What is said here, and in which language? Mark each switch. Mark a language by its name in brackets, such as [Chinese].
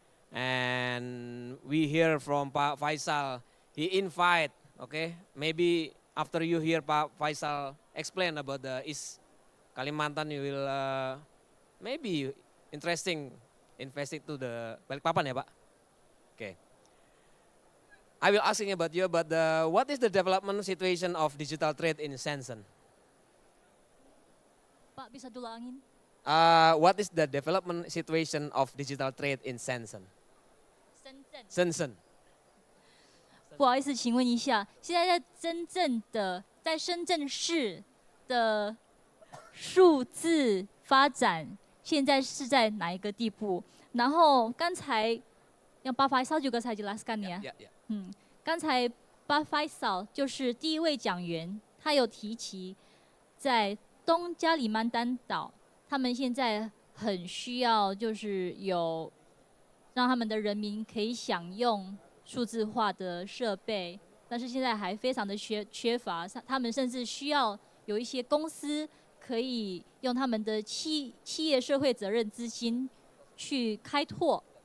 [English] And we hear from Pak Faisal, he invite, okay, maybe after you hear Pak Faisal explain about the East Kalimantan, you will maybe interesting investing to the Balikpapan ya Pak? Okay. I will asking about you, but what is the development situation of digital trade in Shenzhen? [Indonesian] Pak bisa dulangin? [English] What is the development situation of digital trade in Shenzhen? [Chinese] 深圳。 [English] Shenzhen. [Chinese] 不好意思，请问一下，现在在深圳市的数字发展，现在是在哪一个地步？然后刚才 [Indonesian] yang Pak Faisal juga saya jelaskan ya. [English] Yeah, yeah. [Chinese] 刚才巴菲萨就是第一位讲员，他有提起，在东加里曼丹岛，他们现在很需要就是有让他们的人民可以享用数字化的设备，但是现在还非常的缺乏，他们甚至需要有一些公司可以用他们的企业社会责任资金去开拓。